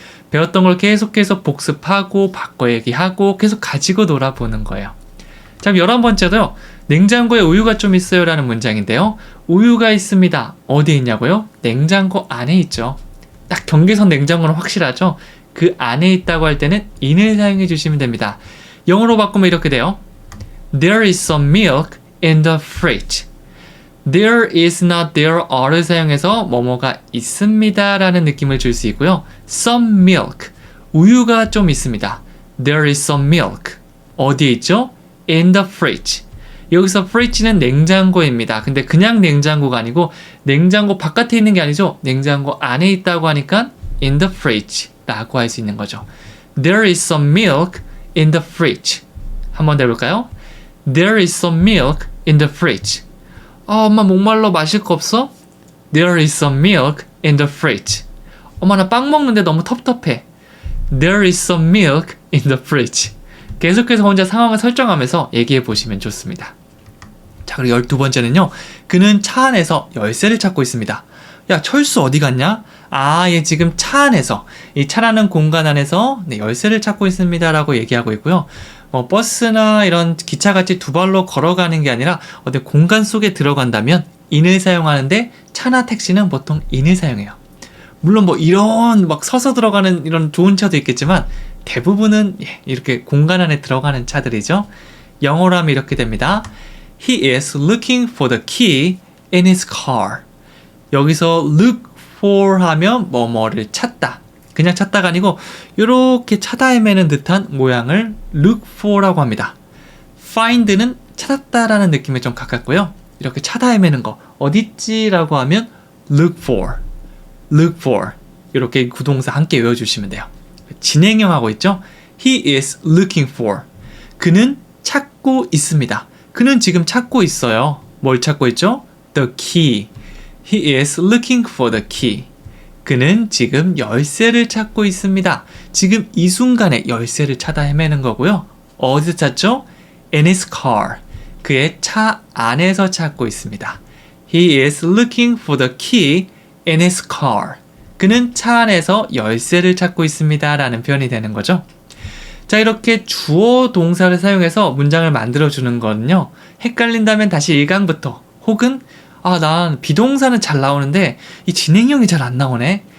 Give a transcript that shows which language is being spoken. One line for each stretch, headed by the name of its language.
Korean: 배웠던 걸 계속해서 복습하고 바꿔 얘기하고 계속 가지고 놀아보는 거예요. 자, 11번째도요. 냉장고에 우유가 좀 있어요 라는 문장인데요. 우유가 있습니다. 어디에 있냐고요? 냉장고 안에 있죠. 딱 경계선 냉장고는 확실하죠? 그 안에 있다고 할 때는 in을 사용해 주시면 됩니다. 영어로 바꾸면 이렇게 돼요.
English: There is some milk in the fridge. There is not there are
Korean: 를 사용해서 뭐뭐가 있습니다 라는 느낌을 줄 수 있고요.
English: Some milk.
Korean: 우유가 좀 있습니다.
English: There is some milk.
Korean: 어디에 있죠?
English: In the fridge.
Korean: 여기서 fridge는 냉장고입니다. 근데 그냥 냉장고가 아니고 냉장고 바깥에 있는 게 아니죠. 냉장고 안에 있다고 하니까
English: in the fridge
Korean: 라고 할 수 있는 거죠.
English: There is some milk in the fridge.
Korean: 한번 더 해볼까요?
English: There is some milk in the fridge.
Korean: 엄마 목말라 마실 거 없어?
English: There is some milk in the fridge.
Korean: 엄마 나 빵 먹는데 너무 텁텁해.
English: There is some milk in the fridge.
Korean: 계속해서 혼자 상황을 설정하면서 얘기해 보시면 좋습니다. 자, 그리고 12번째는요. 그는 차 안에서 열쇠를 찾고 있습니다. 야, 철수 어디 갔냐? 얘 지금 차 안에서, 이 차라는 공간 안에서 열쇠를 찾고 있습니다 라고 얘기하고 있고요. 버스나 이런 기차같이 두 발로 걸어가는 게 아니라 어디 공간 속에 들어간다면 in을 사용하는데 차나 택시는 보통 in을 사용해요. 물론 이런 서서 들어가는 이런 좋은 차도 있겠지만 대부분은 이렇게 공간 안에 들어가는 차들이죠. 영어로 하면 이렇게 됩니다.
English: He is looking for the key in his car.
Korean: 여기서 look for 하면 뭐뭐를 찾다. 그냥 찾다가 아니고 이렇게 찾아 헤매는 듯한 모양을 look for라고 합니다. find는 찾았다라는 느낌에 좀 가깝고요. 이렇게 찾아 헤매는 거 어딨지라고 하면 look for, look for 이렇게 구동사 함께 외워주시면 돼요. 진행형하고 있죠.
English: He is looking for.
Korean: 그는 찾고 있습니다. 그는 지금 찾고 있어요. 뭘 찾고 있죠?
English: The key. He is looking for the key.
Korean: 그는 지금 열쇠를 찾고 있습니다. 지금 이 순간에 열쇠를 찾아 헤매는 거고요. 어디서 찾죠?
English: In his car.
Korean: 그의 차 안에서 찾고 있습니다.
English: He is looking for the key in his car.
Korean: 그는 차 안에서 열쇠를 찾고 있습니다 라는 표현이 되는 거죠. 자, 이렇게 주어 동사를 사용해서 문장을 만들어주는 거는요. 헷갈린다면 다시 1강부터 혹은 난 비동사는 잘 나오는데 이 진행형이 잘 안 나오네.